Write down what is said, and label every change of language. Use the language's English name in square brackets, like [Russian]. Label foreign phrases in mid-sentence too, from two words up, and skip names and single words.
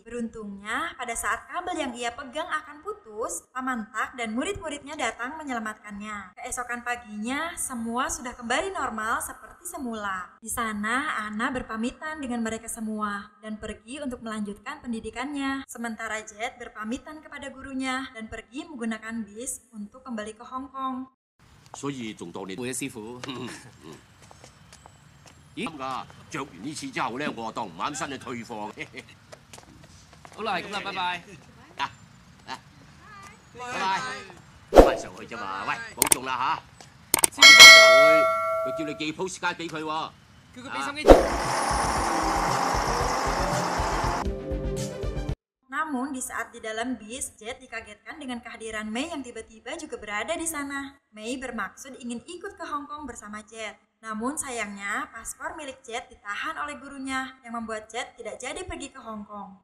[Indonesian] Beruntungnya, pada saat kabel yang ia pegang akan putus, Paman Tak dan murid-muridnya datang menyelamatkannya. Keesokan paginya, semua sudah kembali normal seperti semula. Di sana, Anna berpamitan dengan mereka semua dan pergi untuk melanjutkan pendidikannya. Sementara Jet berpamitan kepada gurunya dan pergi menggunakan bis untuk kembali ke Hong Kong. [Cantonese] 所以仲當你會嘅師傅。啱㗎，着完呢次之後咧，我當唔啱身就退貨。好啦，係咁啦，拜拜。拜拜，翻上去啫嘛。喂，保重啦嚇。佢叫你寄 postcard 俾佢喎。叫佢俾心機。 [Indonesian] Namun di saat di dalam bis, Jet dikagetkan dengan kehadiran Mei yang tiba-tiba juga berada di sana. Mei bermaksud ingin ikut ke Hong Kong bersama Jet. Namun sayangnya paspor milik Jet ditahan oleh gurunya yang membuat Jet tidak jadi pergi ke Hong Kong.